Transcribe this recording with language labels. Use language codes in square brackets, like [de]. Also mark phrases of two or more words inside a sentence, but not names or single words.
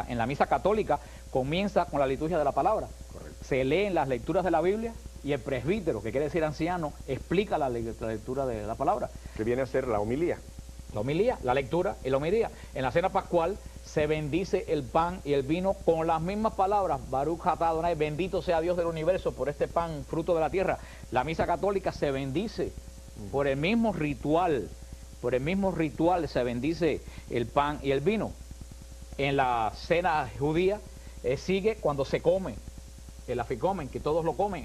[es] En la misa católica comienza con la liturgia de la palabra. Correcto. Se leen las lecturas de la Biblia y el presbítero, que quiere decir anciano, explica la lectura de la palabra. Que viene a ser la homilía. La homilía, la lectura y la homilía. En la cena pascual se bendice el pan y el vino con las mismas palabras. [he] ברוך אתה אדוני, [es] bendito sea Dios del universo por este pan, fruto de la tierra. La misa católica se bendice por el mismo ritual. Por el mismo ritual se bendice el pan y el vino. En la cena judía sigue cuando se come el aficomen, que todos lo comen.